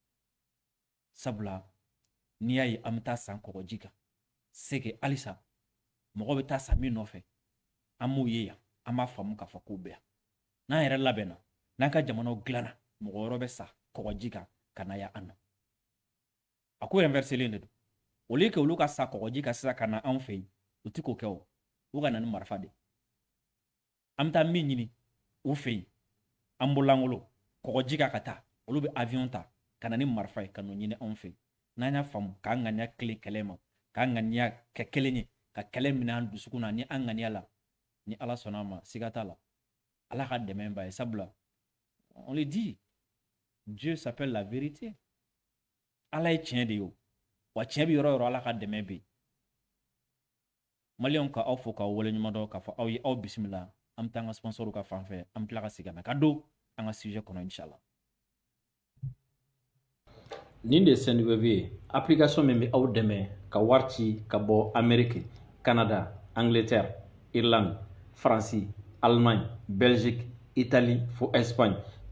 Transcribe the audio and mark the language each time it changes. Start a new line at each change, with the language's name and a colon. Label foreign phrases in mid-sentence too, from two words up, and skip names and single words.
Bambara: sabula n'i y'a ye an bɛ taa san kɔgɔji kan
French: c'est que
Bambara: halisa mɔgɔ bɛ taa sa min nɔfɛ an m'o ye yan an b'a faamu k'a fɔ k'o bɛ yan n'an yɛrɛ labɛnna n'an ka jamanaw dilanna mɔgɔ wɛrɛ bɛ sa kɔgɔji kan ka na yan an na a ko inverselen de don
French: au lieu que
Bambara: olu ka sa kɔgɔji kan sisan ka na anw fɛ yen u tɛ k'o kɛ o u ka na ni marifa de an bɛ taa min ɲini u fɛ yen an bololangolo kɔgɔji kan ka taa olu bɛ avion ta ka na ni marifa ye ka n'o ɲini anw fɛ yen n'an y'a faamu k'an ŋaniya tilen kɛlɛ ma k'an ŋaniya kɛ kelen ye ka kɛlɛ minɛ an dusukun na ni an ŋaniya la ni Ala sɔnna ma siga t'a la Ala ka dɛmɛ b'a ye sabula
French: on le dit Dieu s'appelle la vérité
Bambara: Ala ye tiɲɛ de ye o wa tiɲɛ bɛ yɔrɔ o yɔrɔ Ala ka dɛmɛ bɛ yen Maliyɛnw ka aw fo k'aw waleɲuman dɔn k'a fɔ aw ye aw bisimila an bɛ taa an ka sponsor ka fan fɛ an bɛ tila ka segin ka na ka don an ka sujet kɔnɔ inshallah nin de ye Sendwave ye application min bɛ aw dɛmɛ ka wari ci ka bɔ Amérique Canada Angleterre Irlande France Allemagne Belgique Italie fo Espagne